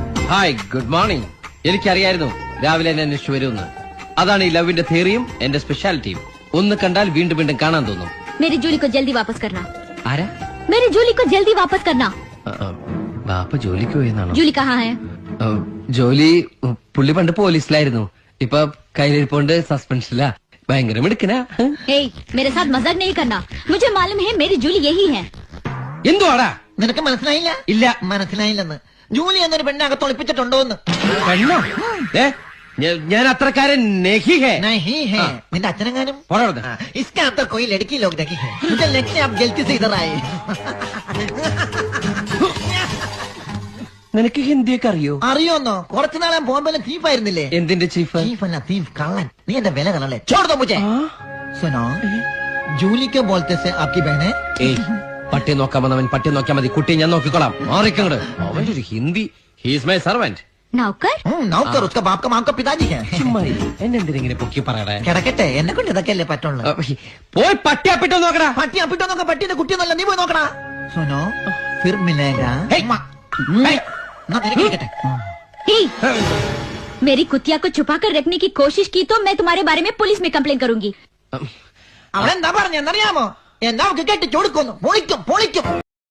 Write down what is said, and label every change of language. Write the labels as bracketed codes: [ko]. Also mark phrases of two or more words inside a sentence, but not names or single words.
[ml] ഹായ് ഗുഡ് മോർണിംഗ്. എനിക്കറിയായിരുന്നു രാവിലെ എന്നെ അന്വേഷിച്ചു വരുമെന്ന്. അതാണ് ഈ ലവിന്റെ തിയറിയും എന്റെ സ്പെഷ്യാലിറ്റിയും. ഒന്ന് കണ്ടാൽ വീണ്ടും വീണ്ടും കാണാൻ തോന്നും. [hi] मेरी जूली को जल्दी वापस करना. [ml] ആരാ? [hi] मेरी जूली को जल्दी वापस करना. [ml] ബാപ്പ ജോലിക്ക് പോയെന്നാണോ? [hi] जूली कहाँ है? [ml] ജോലി പുള്ളി പണ്ട് പോലീസിലായിരുന്നു. ഇപ്പൊ കയ്യിലിരിപ്പോണ്ട് സസ്പെൻഷനിലാ. ഭയങ്കര മിടുക്കനാ. [hi] हे, मेरे साथ मजाक नहीं करना. मुझे मालूम है मेरी जूली यही है. [ml] എന്തുവാടാ? നിനക്ക് മനസ്സിലായില്ല? ഇല്ല. മനസ്സിലായില്ലെന്ന്. ജൂലി എന്നൊരു പെണ്ണകത്ത് ഒളിപ്പിച്ചിട്ടുണ്ടോ എന്ന്. പെണ്ണോ? ഞാൻ അത്രക്കാരൻ [hi] नहीं है. नहीं है. [ml] നിന്റെ അച്ഛനെങ്ങാനും പോടാ. [hi] इसके अंदर कोई लड़की लोग देखी है. मुझे लगता है आप गलती से इधर आए. [ml] നിനക്ക് ഹിന്ദിയൊക്കെ അറിയോ? അറിയോന്നോ? കുറച്ചു നാളെ ബോംബെയിലെ ചീഫ് ആയിരുന്നില്ലേ? എന്തിന്റെ ചീഫ്? ചീഫ് അല്ല ചീഫ് കള്ളൻ. നീ എന്റെ വില കളല്ലേ? [hi] छोड़ दो मुझे. सुनो, जूली को बोलते से आपकी बहन है? [ml] ഏയ്, പട്ടി നോക്കാൻ വന്നവൻ പട്ടി നോക്കിയാൽ മതി. കുട്ടി ഞാൻ നോക്കിക്കോളാം. മാറിക്കങ്ങട്. അവന്റെ ഒരു ഹിന്ദി. [en] He's my servant. [hi] नौकर? नौकर उसका बाप का माँ का पिताजी है. [ml] എന്നെന്തിനെ പൊക്കി പറയടേ? കിടക്കട്ടെ, എന്നെ കൊണ്ട് ഇതൊക്കെയല്ലേ പറ്റുള്ളൂ. പോയി പട്ടി അപ്പിട്ടോ നോക്കടാ. പട്ടി അപ്പിട്ടോ നോക്കാം. പട്ടിന്റെ കുട്ടിയൊന്നല്ല, നീ പോയി നോക്കടാ. [hi] सुनो, फिर मिलेगा. हे, मेरी कुतिया को छुपा कर रखने की कोशिश की तो मैं तुम्हारे बारे में पुलिस में कंप्लेन करूंगी. [ml] അവൻ എന്താ പറഞ്ഞെന്നറിയാമോ? എന്നാ കെട്ടി കൊടുക്കുന്നു. പൊളിക്കും പൊളിക്കും.